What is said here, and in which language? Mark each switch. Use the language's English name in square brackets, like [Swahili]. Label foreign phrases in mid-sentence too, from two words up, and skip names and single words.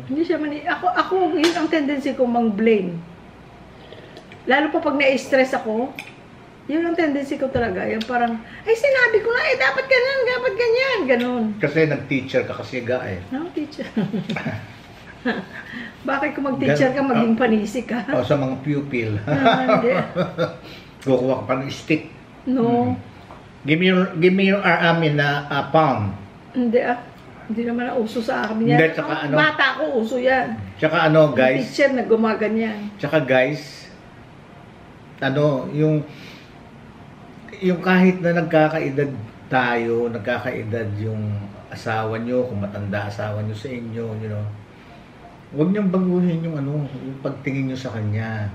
[Filipino] Hindi siya ako yun ang tendency ko mang-blame. Lalo pa pag na-stress ako, yun ang tendency ko talaga. Yung parang, ay sinabi ko na dapat ganyan, dapat ganyan. Ganun. Kasi nag-teacher ka kasi ga eh. [English] No, teacher. [Filipino] Bakit kung mag-teacher ka, maging panisik ka? O sa mga pupil. Hindi. Kukuha ka pa ng stick. [English] No. Give me your palm. [Filipino] Hindi Hindi naman na uso sa akin. Hindi, tsaka ano. Bata ko, uso yan. Tsaka ano, guys. Teacher na gumaganyan. Tsaka guys, yung kahit na nagkakaedad tayo, nagkakaedad yung asawa nyo, kung matanda asawa nyo sa inyo, huwag niyong baguhin yung yung pagtingin nyo sa kanya.